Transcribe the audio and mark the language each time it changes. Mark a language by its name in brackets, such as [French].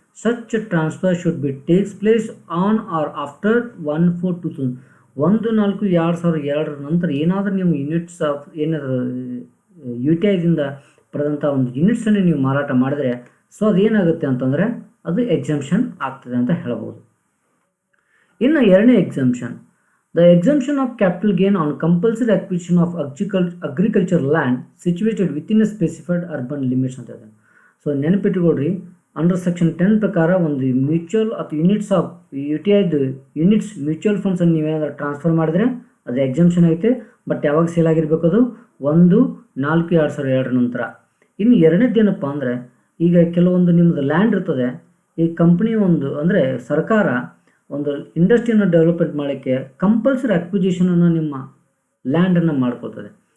[English] Such a transfer should be takes place on or after 1/4/2000. [Kannada] 1/4/2002 ನಂತರ ಏನಾದರೂ ನೀವು units of ಏನಾದರೂ UTIದಿಂದ ಪಡೆದಂಥ ಒಂದು ಯೂನಿಟ್ಸನ್ನು ನೀವು ಮಾರಾಟ ಮಾಡಿದ್ರೆ ಸೊ ಅದೇನಾಗುತ್ತೆ ಅಂತಂದರೆ ಅದು ಎಕ್ಸಂಪ್ಷನ್ ಆಗ್ತದೆ ಅಂತ ಹೇಳ್ಬೋದು. ಇನ್ನು ಎರಡನೇ exemption, [English] the exemption of capital gain on compulsory acquisition of agricultural land situated within a specified urban limits [Kannada] ಅಂತ ಇದೆ. ಸೊ ನೆನಪಿಟ್ಟುಕೊಡ್ರಿ, ಅಂಡರ್ ಸೆಕ್ಷನ್ 10 ಪ್ರಕಾರ ಒಂದು ಮ್ಯೂಚುವಲ್ ಅಥವಾ ಯೂನಿಟ್ಸ್ ಆಫ್ UTIದು ಯೂನಿಟ್ಸ್ ಮ್ಯೂಚುವಲ್ ಫಂಡ್ಸನ್ನು ನೀವೇನಾದರೂ ಟ್ರಾನ್ಸ್ಫರ್ ಮಾಡಿದ್ರೆ ಅದು ಎಕ್ಸಂಪ್ಷನ್ ಐತೆ. ಬಟ್ ಯಾವಾಗ ಸೇಲ್ ಆಗಿರಬೇಕು? ಅದು 1/4/2002 ನಂತರ. ಇನ್ನು ಎರಡನೇದೇನಪ್ಪ ಅಂದರೆ, ಈಗ ಕೆಲವೊಂದು ನಿಮ್ಮದು ಲ್ಯಾಂಡ್ ಇರ್ತದೆ, ಈ ಕಂಪ್ನಿ ಒಂದು ಅಂದರೆ ಸರ್ಕಾರ ಒಂದು ಇಂಡಸ್ಟ್ರಿಯನ್ನು ಡೆವಲಪ್ಮೆಂಟ್ ಮಾಡೋಕ್ಕೆ ಕಂಪಲ್ಸರಿ ಅಕ್ವಿಜಿಷನನ್ನು ನಿಮ್ಮ ಲ್ಯಾಂಡನ್ನು ಮಾಡ್ಕೊಳ್ತದೆ.